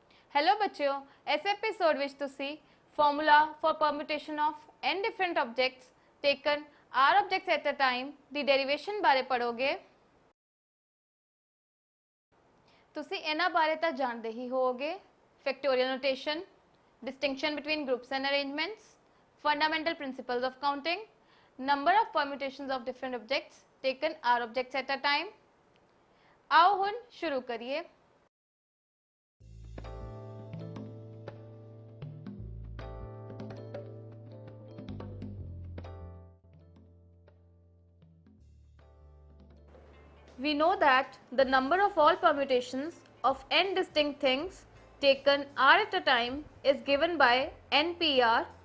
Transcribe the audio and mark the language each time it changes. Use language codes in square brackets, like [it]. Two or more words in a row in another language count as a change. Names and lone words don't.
[pa] ਹੈਲੋ ਬੱਚਿਓ, ਇਸ ਐਪੀਸੋਡ ਵਿੱਚ ਤੁਸੀਂ [en] formula for permutation of n different objects taken r objects at a time the derivation [pa] ਬਾਰੇ ਪੜ੍ਹੋਗੇ। ਤੁਸੀਂ ਇਨ੍ਹਾਂ ਬਾਰੇ ਤਾਂ ਜਾਣਦੇ ਹੀ ਹੋਵੋਗੇ। [en] factorial notation, distinction between groups and arrangements, fundamental principles of counting, number of permutations of different objects taken r objects at a time। [pa] ਆਓ ਹੁਣ ਸ਼ੁਰੂ ਕਰੀਏ। [en] We know that the number of all permutations of n distinct things taken r at a time is given by npr.